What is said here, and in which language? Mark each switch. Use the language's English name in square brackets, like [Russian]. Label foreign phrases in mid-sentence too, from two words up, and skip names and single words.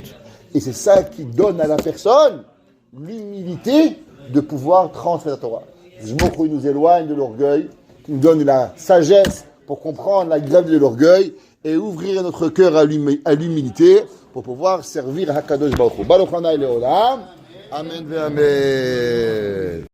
[French] Et c'est ça qui donne à la personne l'humilité de pouvoir transmettre la Torah. Je m'offre, nous éloigne de l'orgueil, qui nous donne la sagesse pour comprendre la gravité de l'orgueil et ouvrir notre cœur à l'humilité pour pouvoir servir Hakadosh Baruch Hu. [Hebrew] ברוך השם לעולם אמן ואמן.